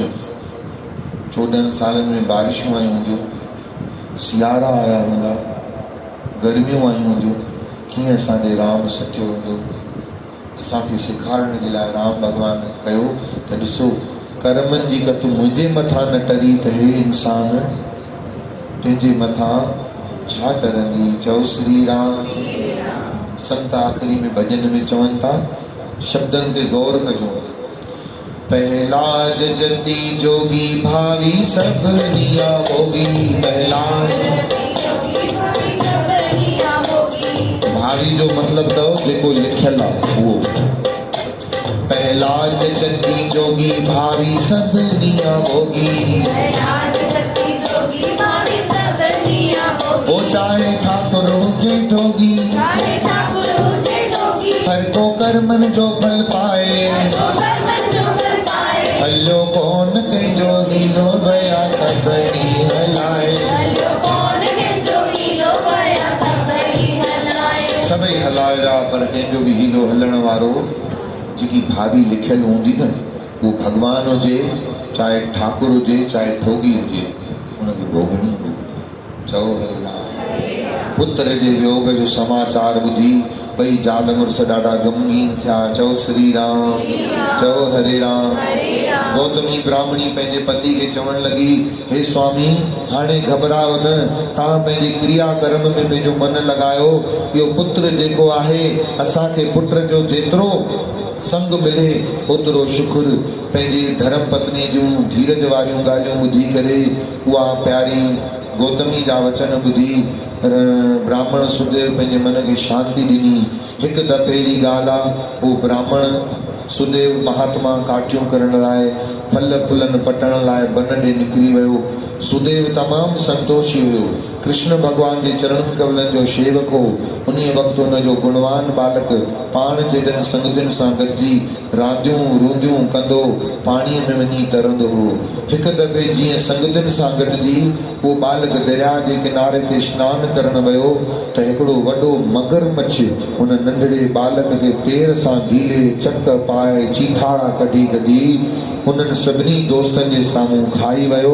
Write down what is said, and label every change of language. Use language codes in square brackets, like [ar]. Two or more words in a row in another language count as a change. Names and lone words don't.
[sd] 14 सालनि में बारिशूं आयूं हूंदियूं, सियारा आया हूंदा, गर्मियूं आयूं हूंदियूं। कीअं असांजे राम सटियो हूंदो? असांखे सेखारण जे लाइ राम भॻवान कयो त ॾिसो, कर्मनि जी कत मुंहिंजे मथां न टरी त हे इंसान तुंहिंजे मथां छा टरंदी? चओ श्री राम। संत आख़िरी में भॼन में चवनि था, शब्दनि ते गौर कजो। पहलाज जति जोगी भावी सब निया भोगी। भावी जो मतलब तो जेको लिखियल आहे उहो। पहलाज जति जोगी भावी सब निया भोगी। ओ चाहे ठाकुर हुजे ठोगी, हर को कर्मन जो फल पाए। हलो कौन कंहिंजो हीलो भया सभई हलाए। सभई हलाया पर कंहिंजो बि हीलो हलण वारो जेकी भाभी लिखियल हूंदी न, वो भगवान हुजे, चाहे ठाकुर हुजे, चाहे ठोगी हुजे, उनखे भोगणी भोगणी। चओ हरे राम। पुत्र जे वियोग जो समाचार ॿुधी ॿई ज़ाल मुड़ुस ॾाढा ग़मगीन थिया। चओ श्री राम। चओ हरे राम। गौतमी ब्राह्मणी पंहिंजे पति खे चवण लॻी, हे स्वामी, हाणे घबरायो न, तव्हां पंहिंजे क्रिया कर्म में पंहिंजो मन लॻायो। इहो पुत्र जेको आहे, असांखे पुत्र जो जेतिरो संग मिले ओतिरो शुक्र। पंहिंजी धर्म पत्नी जूं धीरज वारियूं ॻाल्हियूं ॿुधी करे उहा प्यारी गौतमी जा वचन ॿुधी ब्राह्मण सुदेव पंहिंजे मन खे शांति ॾिनी। हिकु दफ़े जी ॻाल्हि आहे, उहो ब्राह्मण सुदेव महात्मा काठियूं करण लाइ, फल फुलन पटण लाइ वन ॾे निकिरी वियो। सुदेव तमामु संतोषी हुयो, कृष्ण भगवान जे चरण कमलनि जो शेवक हो। उन वक़्तु हुनजो गुणवान बालक पाण जॾहिं संगतियुनि सां गॾिजी रांदियूं रूंदियूं कंदो, पाणीअ में वञी तरंदो हो। हिकु दफ़े जीअं संगतियुनि सां गॾिजी उहो बालक दरिया जे किनारे ते सनानु करणु वियो त हिकिड़ो वॾो मगरमच्छ उन नंढड़े बालक खे पेर सां गीले चक पाए चीथाड़ा कढी कढी उन्हनि सभिनी दोस्तनि जे साम्हूं खाई वियो।